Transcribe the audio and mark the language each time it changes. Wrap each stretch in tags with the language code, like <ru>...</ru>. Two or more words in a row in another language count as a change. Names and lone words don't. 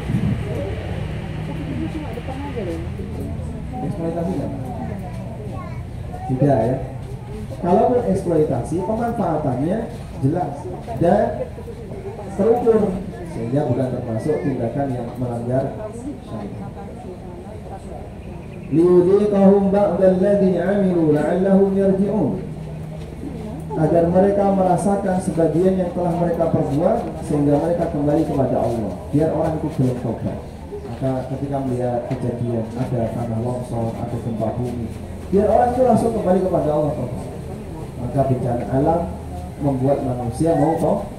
<id>Eksploitasi nggak? Tidak ya. Kalaupun eksploitasi, pemanfaatannya jelas dan terukur, sehingga bukan termasuk tindakan yang melanggar syariat.</id> <ar>ليذيقهم بعض الذي عملوا لعلهم يرجعون,</ar> <id>agar mereka merasakan sebagian yang telah mereka perbuat sehingga mereka kembali kepada Allah, biar orang itu belum tobat. Maka ketika melihat kejadian ada tanah longsor, ada gempa bumi, biar orang itu langsung kembali kepada Allah tobat. Maka bencana alam membuat manusia mau tobat.</id>